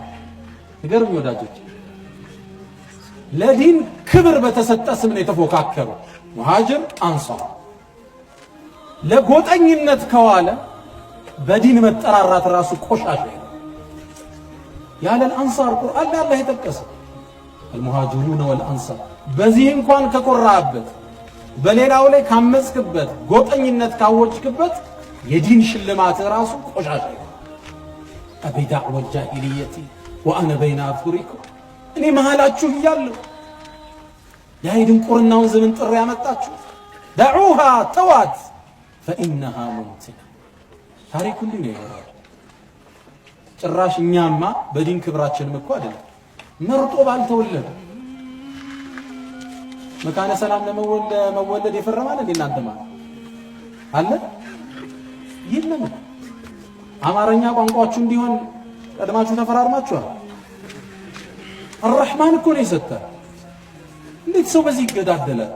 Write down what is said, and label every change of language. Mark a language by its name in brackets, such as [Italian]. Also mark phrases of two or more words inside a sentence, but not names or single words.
[Amharic] ንገሩኝ ወዳጆች። ለዲን ክብር በተሰጠ ስም ነው የተፎካከሩ ሙሃጅር አንሷር። ለጎጠኝነት ከዋለ በዲን መጠራራት ራሱ ቆሻሻ ነው። ያለ አንሷር ቁርአን ላይ አላህ የጠቀሰ [Arabic] المهاجرون والانصار [Amharic] በዚህ እንኳን ከቆራበት በሌላው ላይ ካመጽክበት ጎጠኝነት ካወጭክበት የዲን ሽልማት ራሱ ቆሻሻ ነው። [Arabic] أبي دعوة الجاهلية وأنا بين أظهركم، [Amharic] እኔ መሃላችሁ እያለሁ ያይድን ቁርናውን ዘመን ጥሪ ያመጣችሁ። دعوها ተዋት [Arabic] فإنها منتنة። [Amharic] ታሪኩ እንዲህ ነው። ጭራሽ እኛማ በዲን ክብራችንም እኮ አይደለም መርጦ ባልተወለደ መካነ ሰላም ለመወለድ የፈረማል እንዴ እናንተ ማለት አለ የለም። አማርኛ ቋንቋችሁ እንዲሆን ቀድማችሁ ተፈራርማችኋል። الرحمن እኮ ነው የሰጠ። እንዴት ሰው በዚህ ይገዳደላል?